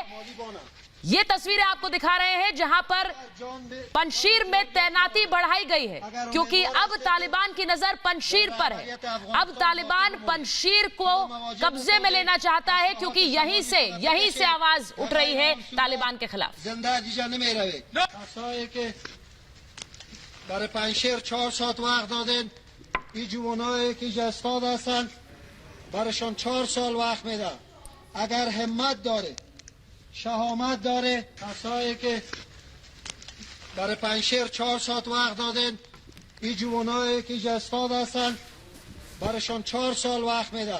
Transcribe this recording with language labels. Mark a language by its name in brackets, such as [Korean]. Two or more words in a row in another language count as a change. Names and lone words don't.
[Hindi] ये तस्वीरें आपको दिखा रहे हैं जहां पर पंजशीर में तैनाती बढ़ाई गई है, क्योंकि अब तालिबान की नजर पंजशीर पर है। अब तालिबान पंजशीर को कब्जे में लेना चाहता है, क्योंकि यहीं से आवाज उठ रही है तालिबान के खिलाफ। [Persian] برای پنجشیر 4 ساعت وقت دادن. این جوانایی که اینجا استاد هستن برایشان 4 سال وقت میده. اگر همت داره، شهامت داره، کسایی که برای پنجشیر 4 ساعت وقت دادن، این جوانایی که اینجا استاد هستن برایشان 4 سال وقت میده.